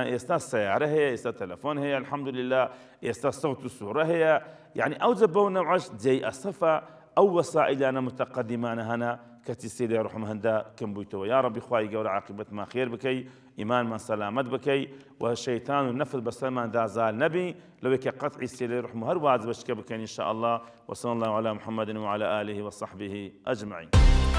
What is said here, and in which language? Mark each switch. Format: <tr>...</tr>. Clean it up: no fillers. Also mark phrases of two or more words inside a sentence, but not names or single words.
<ckb>ئێستا سەیارە هەیە، ئێستا تەلەفۆن هەیە الحەمدولله، ئێستا سەوت و سوورە هەیە، یعنی ئەوجە بەو نەوعەش جێی ئەسەفە ئەو وەسائلانە متەقەدیمانە هەنا کەچی سیلەی ڕەحم هەندە کەم بوویتەوە. یا ربی خوای گەورە عاقبەتمان خێر بکەی، ئیمانمان سەلامەت بکەی، و شەیتان و نەفس بەسەرمان دازال نەبی لەوەی کە قەتعی سیلەی ڕەحم هەر واجبەشکە بکەین ئینشاءالله.</ckb> <ar>وصلی الله علی محمد وعلى آله وصحبه أجمعين.</ar>